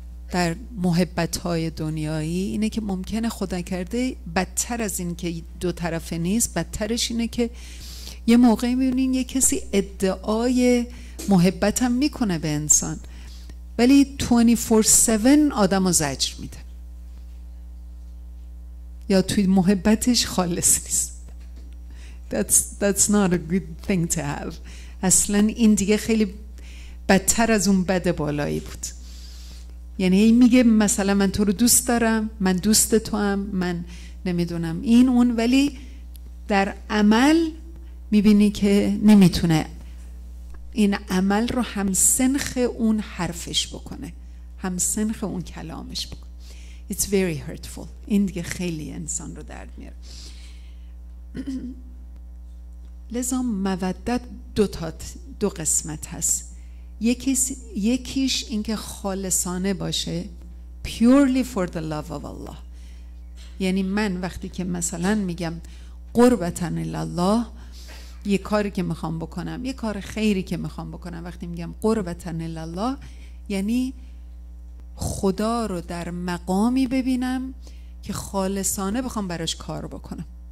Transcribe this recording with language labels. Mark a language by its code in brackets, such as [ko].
[fa] در محبت‌های دنیایی اینه که ممکنه خدا کرده بدتر از این که دو طرفه نیست، بدترش اینه که یه موقعی می‌بینین یه کسی ادعای محبت هم میکنه به انسان ولی 24/7 آدم رو زجر میده یا توی محبتش خالص نیست. [en] That's not a good thing to have. [fa] اصلا این دیگه خیلی بدتر از اون بد بالایی بود. یعنی میگه مثلا من تو رو دوست دارم، من دوست تو هم، من نمیدونم این اون، ولی در عمل میبینی که نمیتونه این عمل رو همسنخ اون حرفش بکنه، همسنخ اون کلامش بکنه. [en] It's very hurtful. [fa] این دیگه خیلی انسان رو درد میاره. لذا مودت دو قسمت هست. یکیش اینکه خالصانه باشه، [en] purely for the love of Allah. [fa] یعنی من وقتی که مثلا میگم قربتاً الله، یه کاری که میخوام بکنم، یه کار خیری که میخوام بکنم، وقتی میگم قربتاً الله یعنی خدا رو در مقامی ببینم که خالصانه بخوام براش کار بکنم.